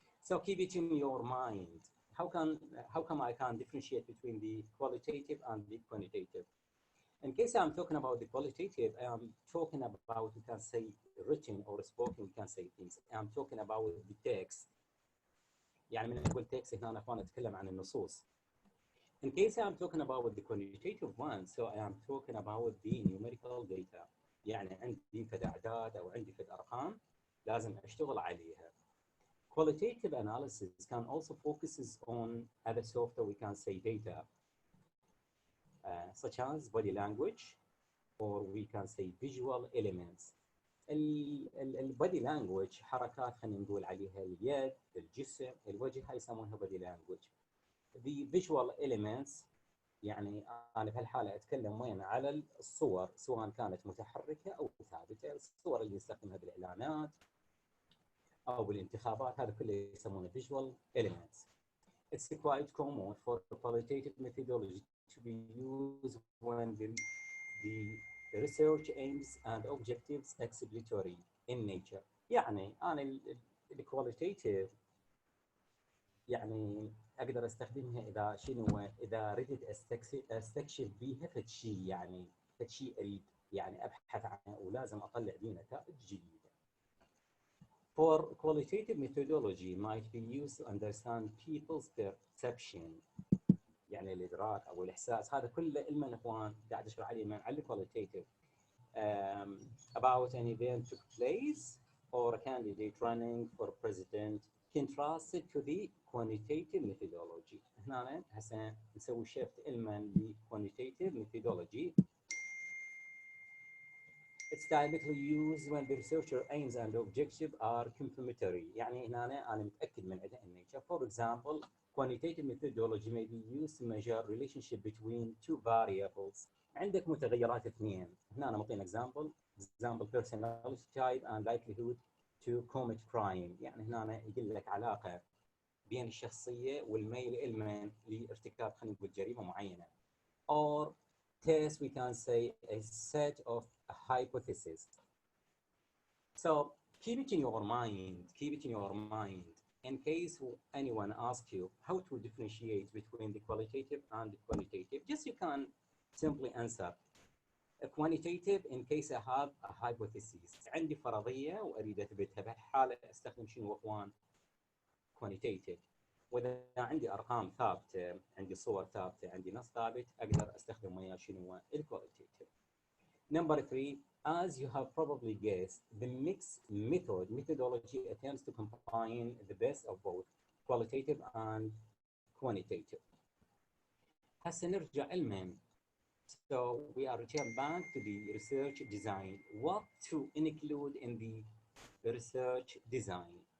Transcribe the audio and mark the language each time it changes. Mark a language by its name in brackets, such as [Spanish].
[English] So keep it in your mind. How come I can differentiate between the qualitative and the quantitative? In case I'm talking about the qualitative, I'm talking about, we can say, written or spoken, we can say things. I'm talking about the text. [Arabic] يعني من أقول text هنا أنا أتكلم عن النصوص. [English] In case I'm talking about the quantitative one, so I am talking about the numerical data. [Arabic] يعني عندي فد أعداد أو عندي فد أرقام لازم أشتغل عليها. [English] Qualitative analysis can also focuses on other software, we can say, data, such as body language, or we can say visual elements. [Arabic] البادي لانجوج حركات خلينا نقول عليها اليد، الجسم، الوجه، هاي يسمونها body language. [English] The visual elements [Arabic] يعني انا بهالحاله اتكلم وين على الصور، سواء كانت متحركه او ثابته، الصور اللي نستخدمها بالاعلانات او بالانتخابات، هذا كله يسمونه visual elements. [English] It's quite common for qualitative methodology to be used when the research aims and objectives exploratory in nature. [Arabic] يعني انا الكواليتيف يعني اقدر استخدمها اذا شنو، اذا ردت استكشف بيها فد شيء، يعني فد شيء اريد يعني ابحث عنه ولازم اطلع به نتائج جديده. [English] For qualitative methodology might be used to understand people's perception، [Arabic] يعني الادراك او الاحساس، هذا كله علما اخوان قاعد اشرح عليه من على qualitative. [English] About an event took place or a candidate running for president contrasted to the quantitative methodology. [Arabic] هنا هسه نسوي shift علما ل quantitative methodology. [English] It's typically used when the researcher aims and objective are complementary. [Arabic] يعني هنا أنا متأكد من عدة nature. [English] For example, quantitative methodology may be used to measure relationship between two variables. [Arabic] عندك متغيرات اثنين. هنا أنا معطينا [English] example personality type and likelihood to commit crime. [Arabic] يعني هنا أنا يقول لك علاقة بين الشخصية والميل علما لارتكاب خلينا نقول جريمة معينة. [English] Or test, we can say, a set of hypotheses. So keep it in your mind, keep it in your mind. In case anyone asks you how to differentiate between the qualitative and the quantitative, just you can simply answer a quantitative in case I have a hypothesis. [Arabic] عندي فرضية وأريد أثبتها، بهالحالة أستخدم شنو أخوان؟ quantitative. واذا عندي ارقام ثابته، عندي صور ثابته، عندي نص ثابت، اقدر استخدم وياه شنو؟ الكواليتيف. [English] Number 3, as you have probably guessed, the mixed methodology attempts to combine the best of both qualitative and quantitative. [Arabic] هسه نرجع علما. [English] So we are return back to the research design. What to include in the research design?